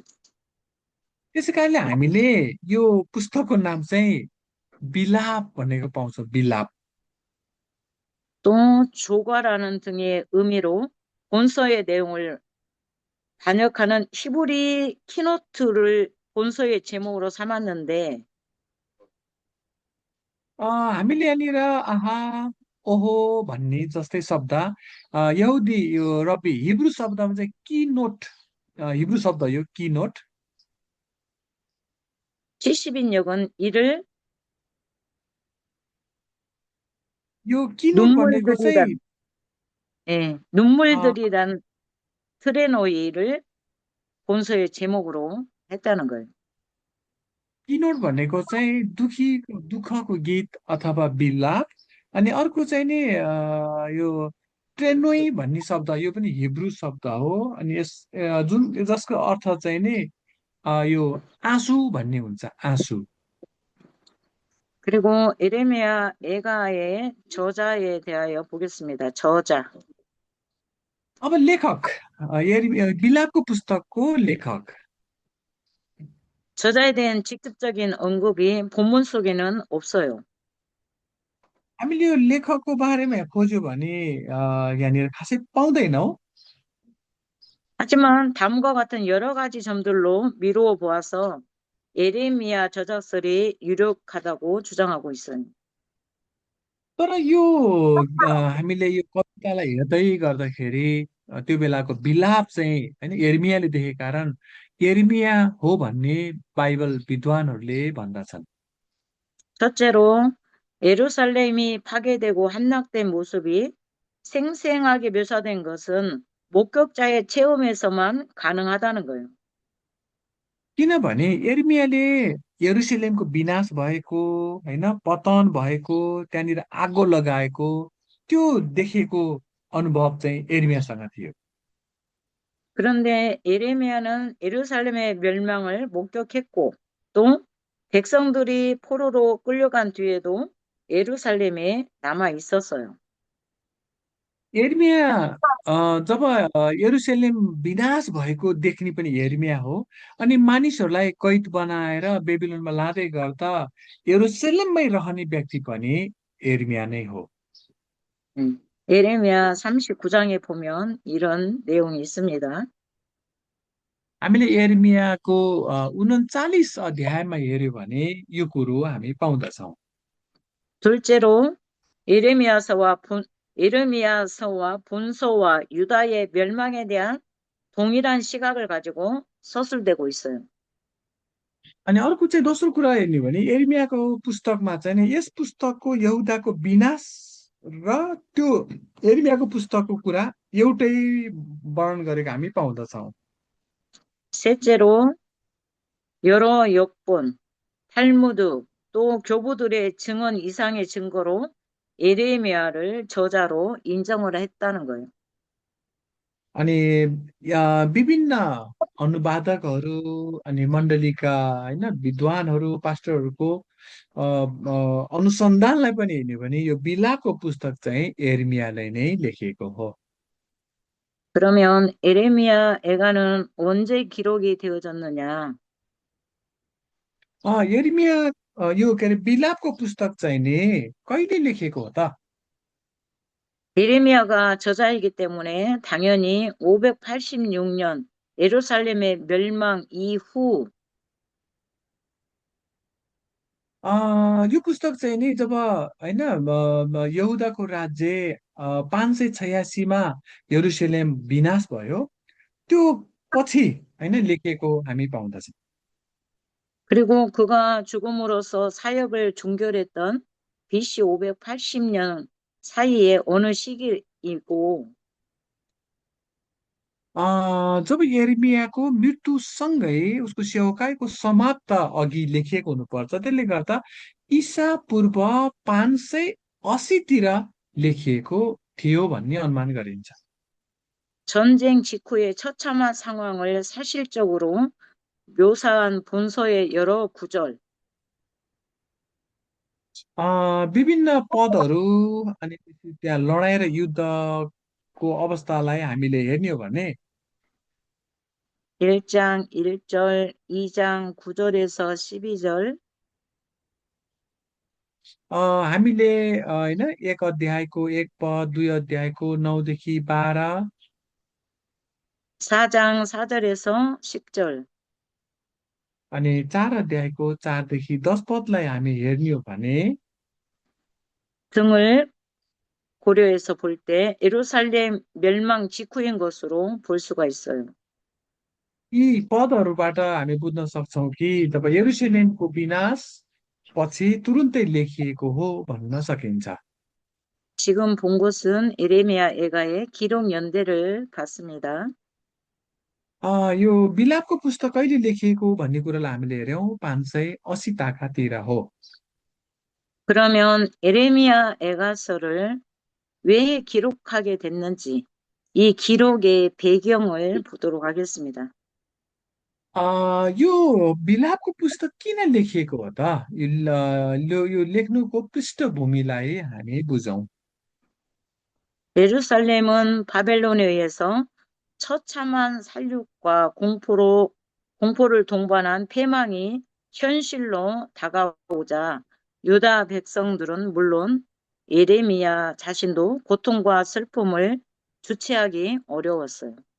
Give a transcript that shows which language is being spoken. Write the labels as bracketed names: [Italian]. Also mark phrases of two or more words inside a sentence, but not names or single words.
[Nepali] त्यसै कारणले हामीले यो पुस्तकको नाम चाहिँ बिलाप भनेको पाउँछौँ, बिलाप। [Korean] 또 조과라는 등의 의미로 본서의 내용을 반역하는 히브리 키노트를 본서의 제목으로 삼았는데 [Nepali] हामीले यहाँनिर आहा ओहो भन्ने जस्तै शब्द यहुदी यो रबी हिब्रू शब्दमा चाहिँ की नोट, हिब्रू शब्द यो की नोट। [Korean] 70인역은 이를 [Nepali] यो की नोट भनेको चाहिँ [Korean] 눈물들이란, 예, अ, 눈물들이란 트레노이를 본서의 제목으로 했다는 거예요. [Nepali] किनोट भनेको चाहिँ दुःखको गीत अथवा विलाप। अनि अर्को चाहिँ नि यो ट्रेनोई भन्ने शब्द, यो पनि हिब्रू शब्द हो। अनि जसको अर्थ चाहिँ नि यो आँसु भन्ने हुन्छ, आँसु। [Korean] 그리고 에레미야 애가의 저자에 대하여 보겠습니다. 저자. [Nepali] अब लेखक विलापको पुस्तकको लेखक [Korean] 저자에 대한 직접적인 언급이 본문 속에는 없어요. [Nepali] हामीले यो लेखकको बारेमा खोज्यो भने यहाँनिर खासै पाउँदैनौँ। [Korean] 하지만 다음과 같은 여러 가지 점들로 미루어 보아서 에레미야 저작설이 유력하다고 주장하고 있어요. [Nepali] तर यो हामीले यो कवितालाई हेर्दै गर्दाखेरि त्यो बेलाको विलाप चाहिँ होइन यिर्मियाले देखेका कारण यिर्मिया हो भन्ने बाइबल विद्वानहरूले भन्दछन्। [Korean] 첫째로 예루살렘이 파괴되고 함락된 모습이 생생하게 묘사된 것은 목격자의 체험에서만 가능하다는 거예요. [Nepali] किनभने यिर्मियाले यरुसलेमको विनाश भएको होइन, पतन भएको, त्यहाँनिर आगो लगाएको त्यो देखेको अनुभव चाहिँ यिर्मियासँग थियो। [Korean] 그런데 예레미야는 예루살렘의 멸망을 목격했고 또 백성들이 포로로 끌려간 뒤에도 예루살렘에 남아 있었어요. [Nepali] यिर्मिया जब यरुसलेम विनाश भएको देख्ने पनि यिर्मिया हो। अनि मानिसहरूलाई कैद बनाएर बेबिलोनमा लाँदै गर्दा यरुसलेममै रहने व्यक्ति पनि यिर्मिया नै हो। [Korean] 예레미야 39장에 보면 이런 내용이 있습니다. [Nepali] हामीले यिर्मियाको 39 अध्यायमा हेऱ्यो भने यो कुरो हामी पाउँदछौँ। [Korean] 둘째로 예레미야서와 예레미야서와 본서와 유다의 멸망에 대한 동일한 시각을 가지고 서술되고 있어요. [Nepali] अनि अर्को चाहिँ दोस्रो कुरा हेर्ने हो भने एर्मियाको पुस्तकमा चाहिँ नि यस पुस्तकको यहुदाको विनाश र त्यो एर्मियाको पुस्तकको कुरा एउटै वर्णन गरेको हामी पाउँदछौँ। [Korean] 셋째로 여러 역본, 탈무드, 또 교부들의 증언 이상의 증거로 예레미야를 저자로 인정을 했다는 거예요. [Nepali] अनि विभिन्न अनुवादकहरू अनि मण्डलीका होइन विद्वानहरू पास्टरहरूको अनुसन्धानलाई पनि हेर्ने हो भने यो बिलाको पुस्तक चाहिँ एर्मियाले नै लेखिएको हो। [Korean] 그러면 에레미야 애가는 언제 기록이 되어졌느냐? [Nepali] एर्मिया यो के अरे बिलापको पुस्तक चाहिँ नि कहिले लेखिएको हो त? [Korean] 예레미야가 저자이기 때문에 당연히 586년 예루살렘의 멸망 이후 [Nepali] यो पुस्तक चाहिँ नि जब होइन यहुदाको राज्य 586मा यरुसलेम विनाश भयो त्यो पछि होइन लेखिएको हामी पाउँदछौँ। [Korean] 그리고 그가 죽음으로써 사역을 종결했던 BC 580년 사이에 어느 시기이고 [Nepali] जब यिर्मयाको मृत्युसँगै उसको सेवकाईको समाप्त अघि लेखिएको हुनुपर्छ, त्यसले गर्दा ईसा पूर्व 580तिर लेखिएको थियो भन्ने अनुमान गरिन्छ। [Korean] 전쟁 직후의 처참한 상황을 사실적으로 묘사한 본서의 여러 구절, [Nepali] विभिन्न पदहरू अनि त्यहाँ लडाइँ र युद्धको अवस्थालाई हामीले हेर्ने हो भने [Korean] 1장 1절, 2장 9절에서 12절, [Nepali] हामीले होइन एक अध्यायको एक पद, दुई अध्यायको 9देखि 12 [Korean] 4장 4절에서 10절, [Nepali] अनि 4 अध्यायको 4देखि 10 पदलाई हामी हेर्ने हो भने [Korean] 등을 고려해서 볼 때 예루살렘 멸망 직후인 것으로 볼 수가 있어요. [Nepali] यी पदहरूबाट हामी बुझ्न सक्छौँ कि जब यरुसलेमको विनाश पछि तुरुन्तै लेखिएको हो भन्न सकिन्छ। [Korean] 지금 본 것은 에레미야 애가의 기록 연대를 봤습니다. [Nepali] यो बिलापको पुस्तक कहिले लेखिएको भन्ने कुरालाई हामीले हेऱ्यौँ 580 ताकातिर हो। [Korean] 그러면 에레미야 애가서를 왜 기록하게 됐는지 이 기록의 배경을 보도록 하겠습니다. [Nepali] यो बिलापको पुस्तक किन लेखिएको हो त? यो लेख्नुको पृष्ठभूमिलाई हामी बुझौँ। [Korean] 예루살렘은 바벨론에 의해서 처참한 살육과 공포를 동반한 패망이 현실로 다가오자 유다 백성들은 물론 예레미야 자신도 고통과 슬픔을 주체하기 어려웠어요.